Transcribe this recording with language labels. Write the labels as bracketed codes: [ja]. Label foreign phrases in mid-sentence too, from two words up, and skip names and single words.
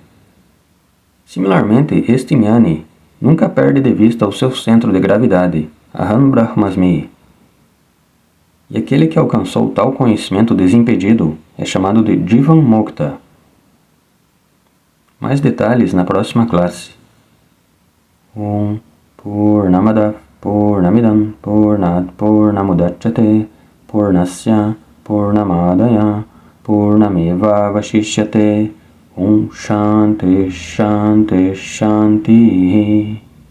[pt] Similarmente, este Jnani nunca perde de vista o seu centro de gravidade, [sa] अहं ब्रह्मास्मि. [pt] E aquele que alcançou tal conhecimento desimpedido é chamado de [sa] जीवन्मुक्त. [pt] Mais detalhes na próxima classe. [sa] ॐ पूर्णमदः पूर्णमिदं पूर्णात् पूर्णमुदच्यते पूर्णस्य पूर्णमादाय पूर्णमेवावशिष्यते ॐ शान्तिः शान्तिः शान्तिः